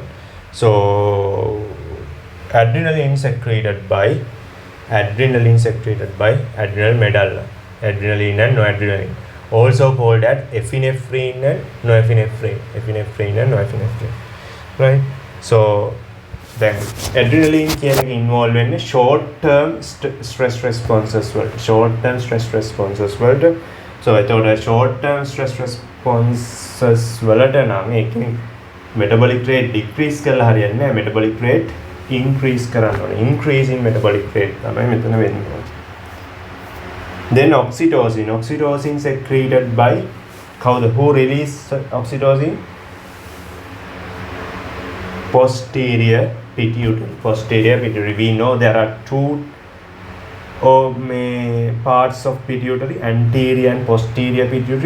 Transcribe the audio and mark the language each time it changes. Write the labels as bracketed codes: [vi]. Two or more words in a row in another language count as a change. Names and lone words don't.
[en] So adrenaline secreted by adrenal medulla, adrenaline and noradrenaline, also called as epinephrine and norepinephrine, right? So then adrenaline can involve in short term stress responses. So I thought a short term stress responses [si] වලට නම් ඒකෙන් [en] metabolic rate decrease [si] කරලා හරියන්නේ නැහැ, [en] metabolic rate increase [si] කරන්න ඕනේ. [en] Increase in metabolic rate [si] තමයි මෙතන වෙන්නේ. [en] Then oxytocin secreted by who release oxytocin? Posterior pituitary. We know there are two parts of pituitary, anterior and posterior pituitary.